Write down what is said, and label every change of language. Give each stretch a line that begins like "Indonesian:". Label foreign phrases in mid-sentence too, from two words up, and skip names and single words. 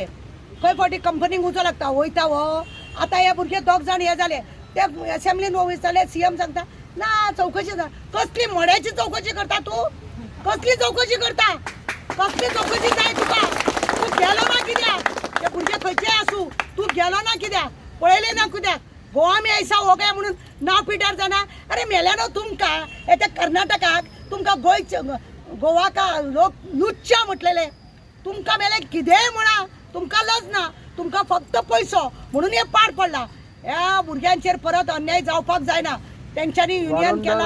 Konkani: खंय फावटी कंपनीक उजो लागता वयता वो आतां हे भुरगे 2 जाण हे जाले ते असेंब्लीन वयताले सीएम सांगता ना चवकशी जा. कसली मड्याची चवकशी करता तूं कसली चवकशी करता कसली चवकशी जाय तुका तूं गेलो ना कित्याक ते भुरगे खंयचे आसूं तूं गेलो ना कित्याक पळयले ना कित्याक
Hindi: गोवा में ऐसा हो गया
Konkani: म्हणून नांव पिड्यार जाना. अरे मेल्यानो तुमकां येते कर्नाटकाक तुमकां
Hindi: गोवा का लोक लुच्चा
Konkani: म्हटलेले तुमकां मेले कितेंय म्हणा तुमकां लज ना तुमकां फक्त पयसो म्हणून हे पाड पडला. ह्या भुरग्यांचेर परत अन्याय जावपाक जायना. तेंच्यांनी युनियन केला